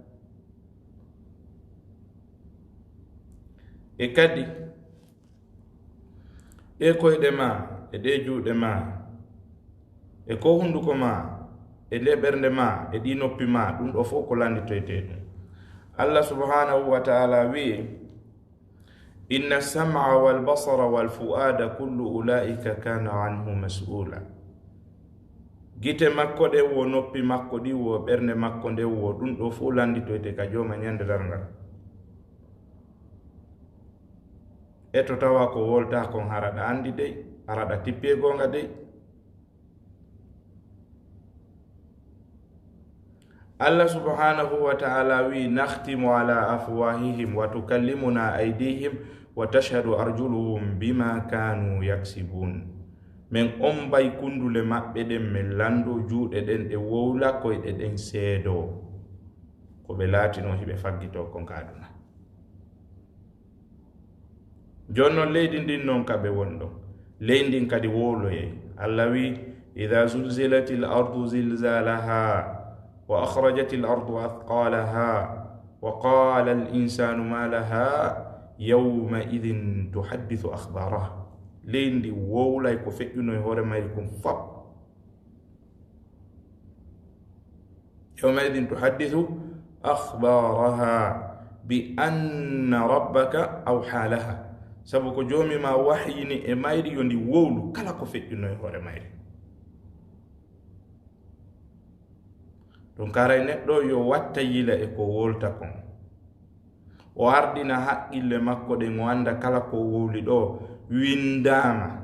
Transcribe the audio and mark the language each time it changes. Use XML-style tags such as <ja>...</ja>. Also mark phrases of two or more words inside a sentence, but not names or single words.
<ff>e kadi e koyɗe ma e ɗe juuɗe ma e ko hunduko ma e ɗe ɓernde ma e ɗi noppi ma ɗum ɗo fof ko landitoyte ɗum.</ff> <ar>الله سبحانه وتعالى wi'i إن السمع والبصر والفؤاد كل أولئك كان عنه مسؤولا.</ar> <ff>gite makko ɗe wo noppi makko ɗi wo ɓernde makko nde wo ɗum ɗo fof landitoyte ka joma ñande darngal. e to tawa ko wolta kon haraɗa andi dey haraɗa tippe gonga dey.</ff> <ar>الله سبحانه وتعالى wi نختم على أفواههم وتكلمنا أيديهم وتشهد أرجلهم بما كانوا يكسبون.</ar> <ff>men ombay kundule maɓɓe ɗen min lando juuɗe ɗen ɗe wowla koyɗe ɗen seedo ko ɓe laatino hiɓe faggito kon kaduna. jonnon leydi ndin non kaɓe wonɗo leydi kadi wowloye.</ff> <ar>Allah wi إذا زلزلت الأرض زلزالها وأخرجت الأرض أثقالها وقال الإنسان ما لها يومئذ تحدث أخبارها.</ar> <ff>leydi wowlay ko feƴƴuno e hoore mayri kon fop.</ff> <ar>يومئذ تحدث أخبارها بأن ربك أوحى لها.</ar> <ff>sabu ko joomi ma wahyini e mayri yo ndi wowlu kala ko feƴƴuno e hoore mayri. ɗum karay neɗɗo yo watta yila e ko wolta kon o ardina haqqille makko ɗen o anda kala ko wowli ɗo windama.</ff>